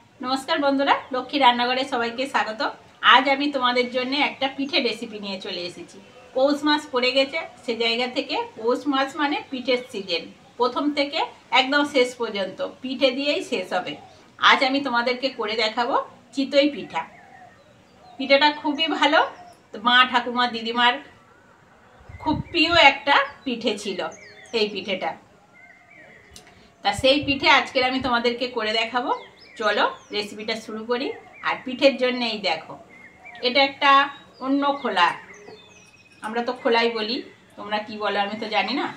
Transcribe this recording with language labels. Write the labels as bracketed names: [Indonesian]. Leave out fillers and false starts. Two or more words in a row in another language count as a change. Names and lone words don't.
[Bangla] নমস্কার বন্ধুরা লক্ষ্মী রান্নাঘরে সবাইকে স্বাগত। আজ আমি তোমাদের জন্য একটা পিঠে রেসিপি নিয়ে চলে এসেছি। পৌষ মাস পড়ে গেছে, সে জায়গা থেকে পৌষ মাস মানে পিঠের সিজন, প্রথম থেকে একদম শেষ পর্যন্ত পিঠে দিয়েই শেষ হবে। আজ আমি তোমাদেরকে করে দেখাবো চিতই পিঠা। পিঠাটা খুবই ভালো, মা ঠাকুমা দিদিমার খুব প্রিয় একটা পিঠে ছিলো এই পিঠেটা। তা সেই পিঠে আজকে আমি তোমাদেরকে করে দেখাবো। চলো রেসিপিটা শুরু করি। আর পিঠের জন্য এই দেখো, এটা একটা অন্য খোলা, আমরা তো খোলাই বলি, তোমরা কি বলো আমি তো জানি না।